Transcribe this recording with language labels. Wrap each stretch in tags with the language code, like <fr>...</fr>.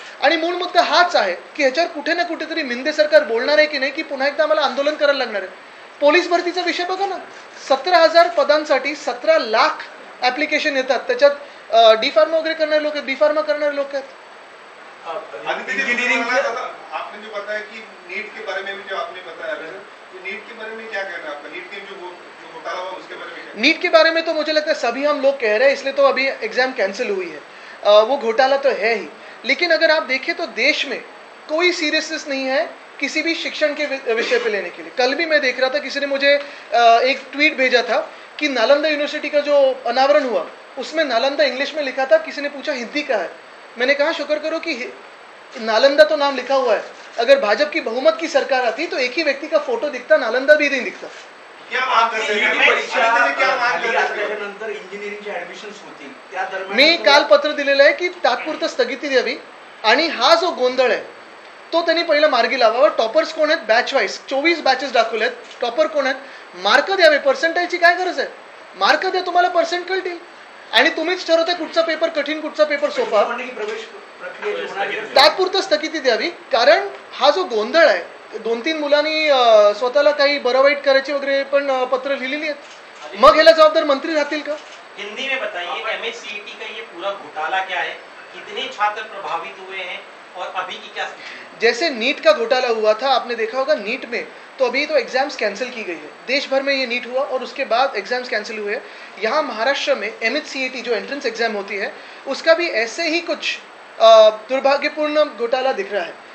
<mr>आणि मूळ मुद्दा हाच आहे की ह्याच्यावर कुठे ना कुठेतरी मिंदे सरकार बोलणार आहे की नाही, की पुन्हा एकदा आम्हाला आंदोलन करायला लागणार आहे. पोलीस भरतीचा विषय बघा ना, 17,000 पदांसाठी 17 लाख ऍप्लिकेशन येतात. त्याच्यात डी फार्मा वगैरे करणारे लोक आहेत, बी फार्मा करणारे लोक आहेत.</mr> <hi>इंजीनियरिंग आपने जो बताया कि नीट के बारे में भी जो आपने बताया, नीट के बारे में क्या कहना है आपका? नीट के जो घोटाला हुआ उसके बारे में? नीट के बारे में तो मुझे लगता है सभी हम लोग कह रहे हैं, इसलिए तो अभी एग्जाम कैंसिल हुई है. वो घोटाला तो है ही, लेकिन अगर आप देखें तो देश में कोई सीरियसनेस नहीं है किसी भी शिक्षण के विषय पे लेने के लिए. कल भी मैं देख रहा था, किसी ने मुझे एक ट्वीट भेजा था कि नालंदा यूनिवर्सिटी का जो अनावरण हुआ उसमें नालंदा इंग्लिश में लिखा था, किसी ने पूछा हिंदी का है. मैंने कहा शुक्र करो कि नालंदा तो नाम लिखा हुआ है. अगर भाजपा की बहुमत की सरकार आती तो एक ही व्यक्ति का फोटो दिखता, नालंदा भी नहीं दिखता. क्या मांग करते हैं? क्या मांग करते हैं?</hi> <mr>नंतर इंजिनिअरिंगची ऍडमिशन्स होतील त्या दरम्यान मी काल पत्र दिलेलं आहे की तात्पुरतं स्थगिती द्यावी आणि हा जो गोंधळ आहे तो त्यांनी पहिला मार्गी लावावा. टॉपर्स कोण आहेत? बॅच वाईज 24 बॅचेस दाखवले आहेत. टॉपर कोण आहेत? मार्क द्यावे. पर्सेंटाईजची काय गरज आहे? मार्क द्या, तुम्हाला पर्सेंट कळतील. आणि तुम्हीच ठरवताय कुठचा पेपर कठीण, कुठचा पेपर सोपा. प्रवेश प्रक्रिया तात्पुरतं स्थगिती द्यावी. कारण हा जो गोंधळ आहे, 2-3 मुलांनी स्वतःला काही बरं वाईट करायची वगैरे पण पत्र लिहिलेली आहेत. मग ह्याला जबाबदार मंत्री राहतील का?</mr> <hi>हिंदी में बताइए एमएचसीईटी का ये पूरा घोटाला क्या है, कितने छात्र प्रभावित हुए हैं और अभी की क्या स्थिति? जैसे नीट का घोटाला हुआ था, आपने देखा होगा नीट में, तो अभी तो एग्जाम्स कैंसिल की गई है. देश भर में ये नीट हुआ और उसके बाद एग्जाम्स कैंसिल हुए. यहाँ महाराष्ट्र में एमएचसीईटी जो एंट्रेंस एग्जाम होती है उसका भी ऐसे ही कुछ दुर्भाग्यपूर्ण घोटाला दिख रहा है.</hi>